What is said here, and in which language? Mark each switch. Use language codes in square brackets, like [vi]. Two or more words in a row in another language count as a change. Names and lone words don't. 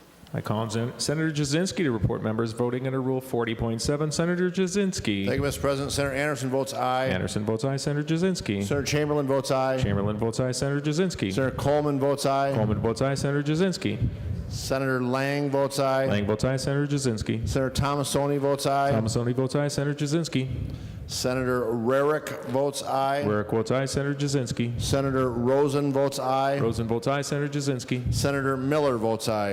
[en] I call on Senator Jasinski to report members voting under Rule 40.7. Senator Jasinski. Thank you, Mr. President. Senator Anderson votes aye. Anderson votes aye. Senator Jasinski. Senator Chamberlain votes aye. Chamberlain votes aye. Senator Jasinski. Senator Coleman votes aye. Coleman votes aye. Senator Jasinski. Senator Lang votes aye. Lang votes aye. Senator Jasinski. Senator Thomasoni votes aye. Thomasoni votes aye. Senator Jasinski. Senator Rarick votes aye. Rarick votes aye. Senator Jasinski. Senator Rosen votes aye. Rosen votes aye. Senator Jasinski. Senator Miller votes aye.